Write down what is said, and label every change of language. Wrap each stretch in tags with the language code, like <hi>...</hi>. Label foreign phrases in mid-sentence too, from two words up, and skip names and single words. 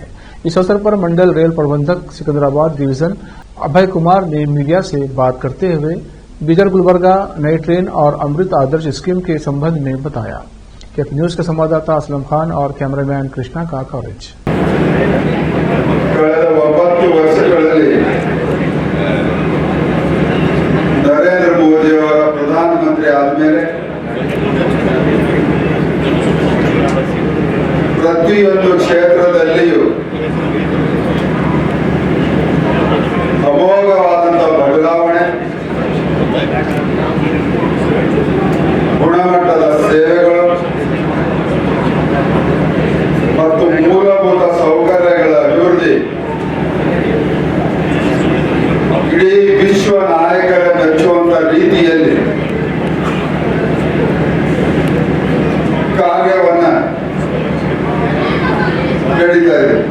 <hi>इस अवसर पर मंडल रेल प्रबंधक सिकंदराबाद डिवीजन अभय कुमार ने मीडिया से बात करते हुए बीदर गुलबर्गा नई ट्रेन और अमृत आदर्श स्कीम के संबंध में बताया। केपी न्यूज के संवाददाता असलम खान और कैमरामैन कृष्णा का कवरेज। नरेंद्र मोदी और प्रधानमंत्री</hi> <kn>आदमेಲೆ ಪ್ರತಿಯೊಂದು ಕ್ಷೇತ್ರದಲ್ಲಿಯೂ ಅಮೋಘವಾದಂತಹ ಬದಲಾವಣೆ, ಗುಣಮಟ್ಟದ ಸೇವೆಗಳು ಮತ್ತು ಮೂಲಭೂತ ಸೌಕರ್ಯಗಳ ಅಭಿವೃದ್ಧಿ ಇಡೀ ವಿಶ್ವ ನಾಯಕರ ಮೆಚ್ಚುವಂತ ರೀತಿಯಲ್ಲಿ ಕಾರ್ಯವನ್ನ ನಡೀತಾ ಇದೆ.</kn>